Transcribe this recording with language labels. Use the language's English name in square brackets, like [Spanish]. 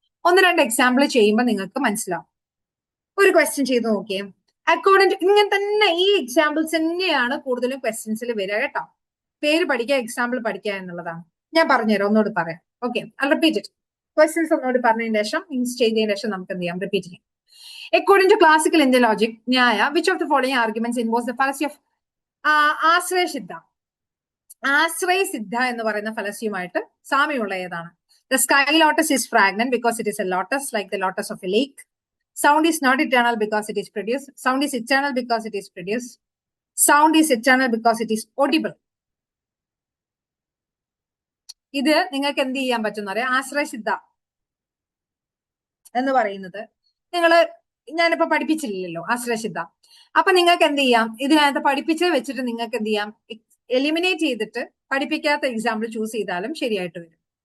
[Malayalam] ഒന്ന് രണ്ട് എക്സാമ്പിൾ ചെയ്യുമ്പോൾ നിങ്ങൾക്ക് മനസ്സിലാവും. ഒരു ക്വസ്റ്റ്യൻ ചെയ്ത് നോക്കിയേ. അക്കോർഡിംഗ് ടു ഇങ്ങനെ തന്നെ ഈ എക്സാമ്പിൾസ് തന്നെയാണ് കൂടുതലും ക്വസ്റ്റ്യൻസിൽ വരിക കേട്ടോ. പേര് പഠിക്കുക, എക്സാമ്പിൾ പഠിക്കുക എന്നുള്ളതാണ്. ഞാൻ പറഞ്ഞുതരാം, ഒന്നുകൂടി പറയാം. [English] Okay, I repeat it. [Malayalam] Questions ഒന്നുകൂടി പറഞ്ഞതിന് ശേഷം മീൻസ് ചെയ്തതിന് ശേഷം നമുക്ക് എന്ത് ചെയ്യാം, റിപ്പീറ്റ് ചെയ്യാം. [English] According to classical Indian logic, Nyaya, which of the following arguments involves the fallacy of ആശ്രയ സിദ്ധ? [Malayalam] ആശ്രയ സിദ്ധ എന്ന് പറയുന്ന ഫലസിയുമായിട്ട് സാമ്യമുള്ള ഏതാണ്? [English] The sky lotus is fragrant because it is a lotus, like the lotus of a lake. Sound is not eternal because it is produced. Sound is eternal because it is produced. Sound is eternal because it is audible. [Malayalam] ഇത് നിങ്ങൾക്ക് എന്ത് ചെയ്യാൻ പറ്റും എന്ന് പറയാം. ആശ്രയ സിദ്ധ എന്ന് പറയുന്നത് ഞാനിപ്പോ പഠിപ്പിച്ചില്ലല്ലോ ആശ്രയസിദ്ധ. അപ്പൊ നിങ്ങൾക്ക് എന്ത് ചെയ്യാം, ഇതിനകത്ത് പഠിപ്പിച്ചത് വെച്ചിട്ട് നിങ്ങൾക്ക് എന്ത് ചെയ്യാം, എലിമിനേറ്റ് ചെയ്തിട്ട് പഠിപ്പിക്കാത്ത എക്സാമ്പിൾ ചൂസ് ചെയ്താലും ശരിയായിട്ട് വരും.